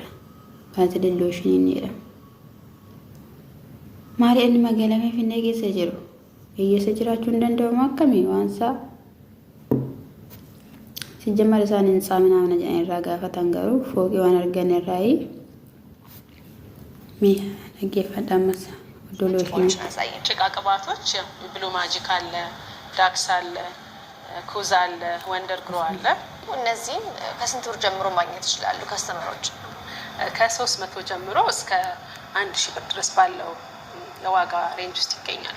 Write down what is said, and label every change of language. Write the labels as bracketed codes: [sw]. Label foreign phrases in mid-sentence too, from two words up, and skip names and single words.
[om] Baasileen looshinii ni jedhamu. Maali inni magaalaa Finfinnee keessa jiru? Eeyyasa jiraachuu hin danda'amu akkamii waansaa? Sijjammar isaan hin saaminaa mana jedhan irraa gaafatan garuu fooqii waan argan irraayi. Mee dhaggeeffadha ammas iddoo looshinii. [am] ጭቃ ቅባቶች ብሉ ማጂክ አለ፣ ዳክስ አለ፣ ኩዝ አለ፣ ወንደር ግሮ አለ። እነዚህን ከስንት ብር ጀምሮ ማግኘት ይችላሉ ከስተመሮች? ከ300 ጀምሮ እስከ 1,000 ብር ድረስ ባለው ለዋጋ ሬንጅ ውስጥ ይገኛል።